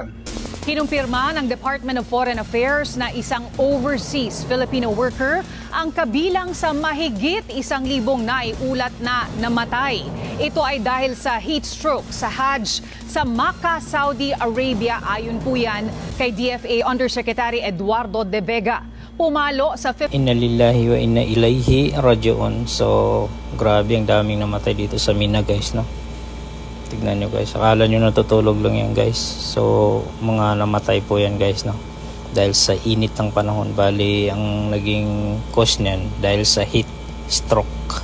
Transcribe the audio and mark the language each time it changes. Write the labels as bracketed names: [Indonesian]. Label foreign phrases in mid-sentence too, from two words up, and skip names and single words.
[Filipino] Kinumpirma ng Department of Foreign Affairs na isang [English] overseas Filipino worker [Filipino] ang kabilang sa mahigit 1,000 naiulat na namatay. Ito ay dahil sa [English] heat stroke [Filipino] sa Hajj sa Makkah, Saudi Arabia. Ayon po yan kay DFA Undersecretary Eduardo De Vega. Pumalo sa [Arabic] إنا لله وإنا إليه راجعون. [Filipino] So, grabe ang daming namatay dito sa Mina guys, no? Tignan nyo guys, akala nyo natutulog lang yan guys. So, mga namatay po yan guys, no? Dahil sa init ng panahon. Bali, ang naging cause niyan dahil sa [English] heat stroke.